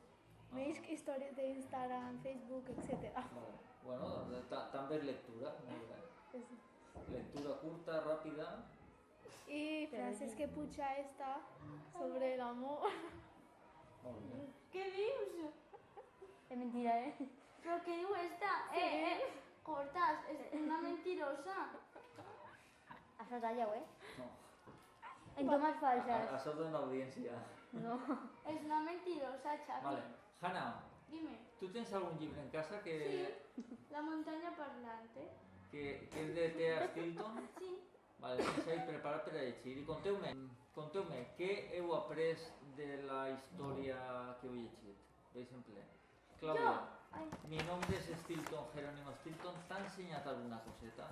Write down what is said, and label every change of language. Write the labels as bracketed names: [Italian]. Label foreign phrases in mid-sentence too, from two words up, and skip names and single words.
[Catalan] Me lleg històries d'Instagram, Facebook, etc. Vale. Bueno, també és lectura, molt bé. Lectura curta, ràpida. I Francesc Puig està sobre l'amor. Molt bé. ¿Qué dius? És mentira, eh? ¿Pero qué diu esta? [Spanish] Cortas, es una mentirosa. [Catalan] Has retallat, eh? No. [Spanish] En tomas falsas. [Catalan] Això dona audiència. No. [Spanish] Es una mentirosa, Xavi. [Catalan] Vale. Hanna, [Spanish] Dime. [Catalan] tu tens algun llibre en casa que La montaña parlante. és de Thea Stilton? Sí. Vale, tens ahí preparat per a llegir. I conteu-me, què heu après de la història que heu llegit? Per exemple, Clàudia, [Spanish] mi nombre es Stilton, Jerónimo Stilton, [Catalan] t'ha ensenyat alguna coseta?